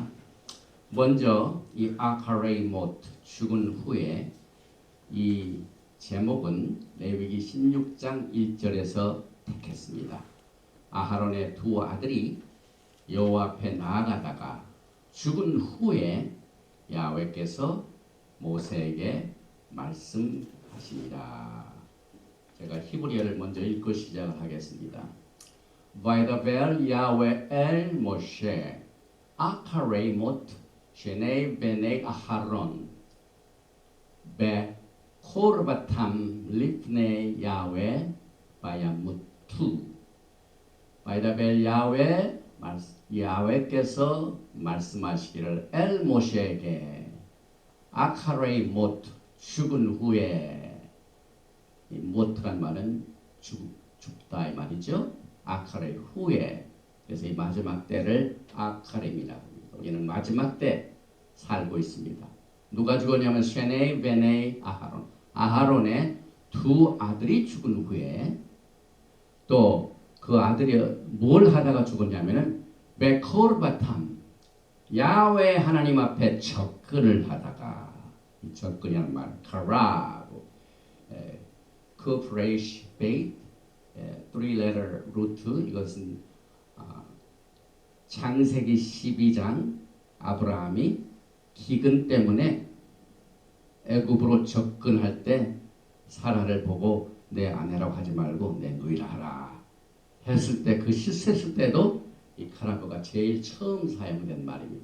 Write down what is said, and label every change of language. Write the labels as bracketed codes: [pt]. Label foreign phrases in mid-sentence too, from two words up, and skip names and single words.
[ko] 먼저 이 [he] אחרי מות [ko] 죽은 후에 이 제목은 레위기 16장 1절에서 택했습니다. 아하론의 2 아들이 여호와 앞에 나아가다가 죽은 후에 야훼께서 모세에게 말씀하시니라. 제가 히브리어를 먼저 읽고 시작을 하겠습니다. [he] וידבר יהוה אל משה אחרי מות שני בני אהרון בקרבתם לפני יהוה וימותו. [ko] וידבר 야훼 야훼께서 말씀하시기를 엘 모세에게 [he] אחרי מות [ko] 죽은 후에 이 모트란 말은 죽다 이 말이죠. 아카레이 후에 그래서 이 마지막 때를 아카레임이라고 합니다. 우리는 마지막 때 살고 있습니다. 누가 죽었냐면 [he] שני בני אהרון [ko] 아하론의 2 아들이 죽은 후에 또 그 아들이 뭘 하다가 죽었냐면은 베코르바탐 야훼 하나님 앞에 접근을 하다가 이 접근이라는 말 카라고 [en] cooperation faith 3-letter root [ko] 이것은 창세기 12장 아브라함이 기근 때문에 애굽으로 접근할 때 사라를 보고 내 아내라고 하지 말고 내 누이라 하라 했을 때 그 실수했을 때도 이 카라고가 제일 처음 사용된 말입니다.